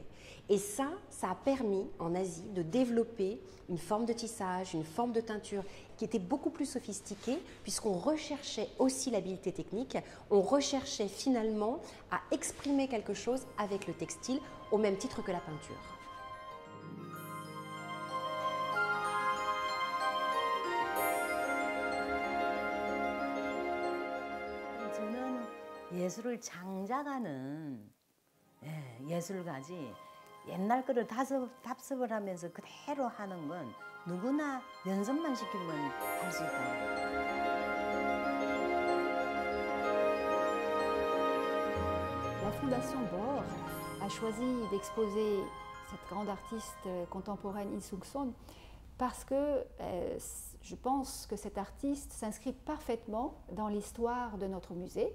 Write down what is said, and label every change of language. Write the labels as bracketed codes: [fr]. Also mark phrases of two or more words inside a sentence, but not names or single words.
[fr] Et ça a permis en Asie de développer une forme de tissage, une forme de teinture qui était beaucoup plus sophistiquée puisqu'on recherchait aussi l'habileté technique, on recherchait finalement à exprimer quelque chose avec le textile au même titre que la peinture. [ko] 저는 예술을 장작하는 예술가지 옛날 거를 답습을 하면서 그대로 하는 건 누구나 연습만 시키면 할 수 있고. [fr] La Fondation Bohr a choisi d'exposer cette grande artiste contemporaine Im Sung-son parce que je pense que cet artiste s'inscrit parfaitement dans l'histoire de notre musée.